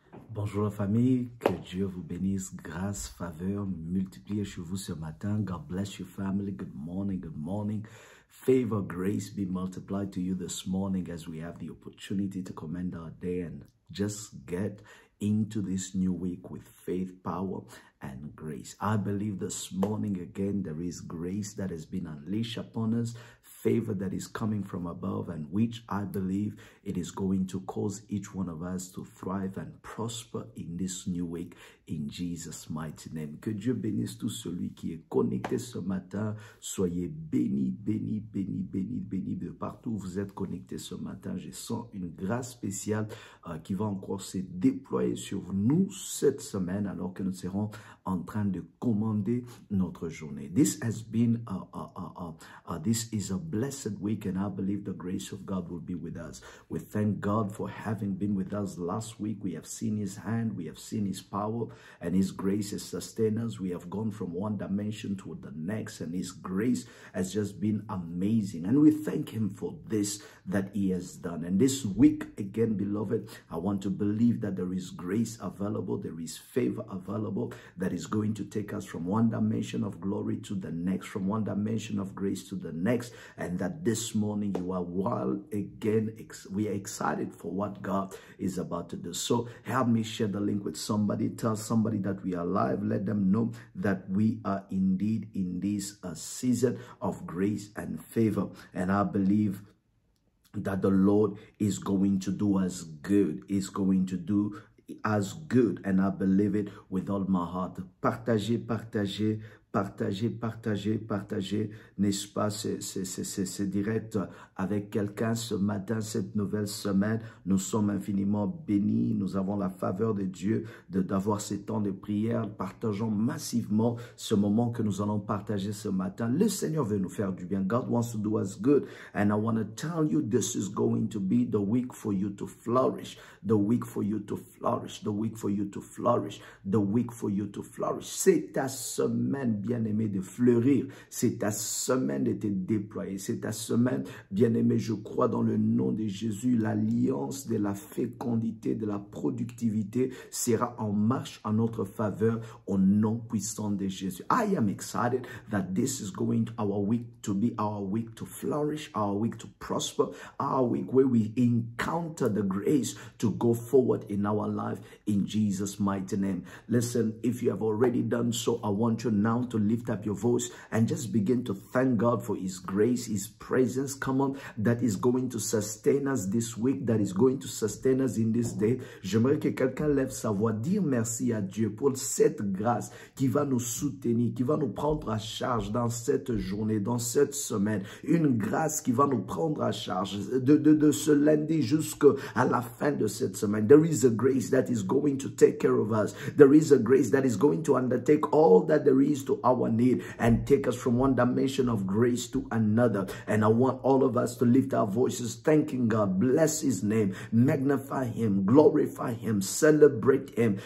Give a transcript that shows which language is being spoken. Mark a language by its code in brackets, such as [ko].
[fr] Bonjour la famille, que Dieu vous bénisse, grâce, faveur, multipliée chez vous ce matin. [en] God bless your family. Good morning, good morning. Favor, grace be multiplied to you this morning as we have the opportunity to commend our day and just get into this new week with faith, power, and grace. I believe this morning again there is grace that has been unleashed upon us, favor that is coming from above, and which I believe it is going to cause each one of us to thrive and prosper in this new week in Jesus' mighty name. [fr] Que Dieu bénisse tout celui qui est connecté ce matin. Soyez bénis, bénis, bénis, bénis, bénis de partout où vous êtes connectés ce matin. Je sens une grâce spéciale qui va encore se déployer sur nous cette semaine alors que nous serons en train de commander notre journée. [en] This has been this is a blessed week, and I believe the grace of God will be with us. We thank God for having been with us last week. We have seen His hand, we have seen His power, and His grace has sustained us. We have gone from one dimension to the next, and His grace has just been amazing. And we thank Him for this that He has done. And this week, again, beloved, I want to believe that there is grace available, there is favor available that is going to take us from one dimension of glory to the next, from one dimension of grace to the next, and that this morning you are we are excited for what God is about to do. So help me share the link with somebody. Tell somebody that we are live. Let them know that we are indeed in this season of grace and favor. And I believe that the Lord is going to do us good. Is going to do as good, and I believe it with all my heart. [fr] Partagez, partagez, partagez, partagez, partagez, n'est-ce pas, c'est direct avec quelqu'un ce matin, cette nouvelle semaine. Nous sommes infiniment bénis, nous avons la faveur de Dieu d'avoir ces temps de prière. Partageons massivement ce moment que nous allons partager ce matin. Le Seigneur veut nous faire du bien. [en] God wants to do us good, and I want to tell you this is going to be the week for you to flourish, the week for you to flourish, the week for you to flourish, the week for you to flourish. [fr] C'est ta semaine, bien-aimé, de fleurir. C'est ta semaine de te déployer. C'est ta semaine, bien-aimé, je crois dans le nom de Jésus, l'alliance de la fécondité, de la productivité sera en marche en notre faveur au nom puissant de Jésus. [en] I am excited that this is going to our week to be our week to flourish, our week to prosper, our week where we encounter the grace to go forward in our life in Jesus' mighty name. Listen, if you have already done so, I want you now to lift up your voice and just begin to thank God for His grace, His presence, come on, that is going to sustain us this week, that is going to sustain us in this day. [fr] J'aimerais que quelqu'un lève sa voix, dire merci à Dieu pour cette grâce qui va nous soutenir, qui va nous prendre à charge dans cette journée, dans cette semaine. Une grâce qui va nous prendre à charge de ce lundi jusqu'à la fin de cette semaine. [en] There is a grace that is going to take care of us. There is a grace that is going to undertake all that there is to our need and take us from one dimension of grace to another. And I want all of us to lift our voices, thanking God, bless His name, magnify Him, glorify Him, celebrate Him.